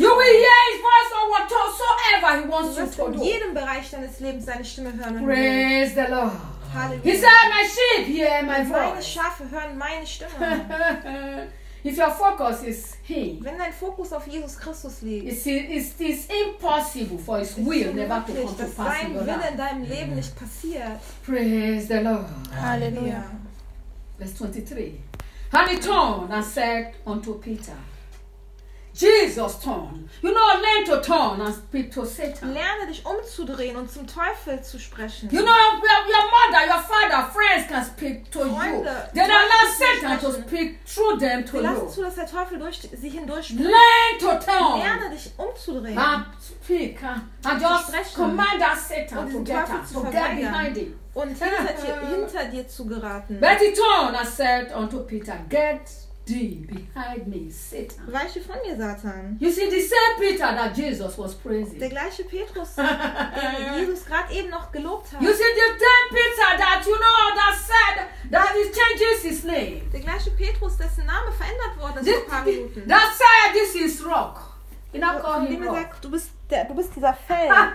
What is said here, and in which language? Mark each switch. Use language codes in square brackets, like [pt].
[en] You will hear his voice on whatsoever he wants you to do. [de] In jedem Bereich deines Lebens seine Stimme hören. [en] Praise the Lord. Hallelujah. He said, "My sheep hear my voice." [de] Meine Schafe hören meine Stimme. [en] If your focus is him, [de] wenn dein Fokus auf Jesus Christus liegt, [en] it's impossible for his will never to come to pass in your life. [de] Dein Wille in deinem Leben nicht passiert. [en] Praise the Lord. Hallelujah. Verse 23. And he turned and said unto Peter, Jesus turned. You know, learn to turn and speak to Satan. [de] Lerne dich umzudrehen und zum Teufel zu sprechen. [en] You know, your mother, your father, friends can speak to [de] Freunde, [en] you. Then allow Satan to speak through them to [de] lass [en] you. [de] Lass zu, dass der Teufel durch sie hindurch spricht. [en] Learn to turn. [de] Lerne dich umzudrehen. [en] And speak. And just command Satan to get behind him. [de] Und hinter dir zu geraten. [en] But he turned and said unto Peter, get behind me, Satan. [de] Weiche von mir, Satan. [en] You see, the same Peter that Jesus was praising. [de] Der gleiche Petrus, den Jesus gerade eben noch gelobt hat. [en] You see, the same Peter that, you know, that said that he changes his name. [de] Der gleiche Petrus, dessen Name verändert wurde vor ein paar Minuten. [en] That said, this is rock. You know, call him rock. [de] Sagt, du bist dieser Fels.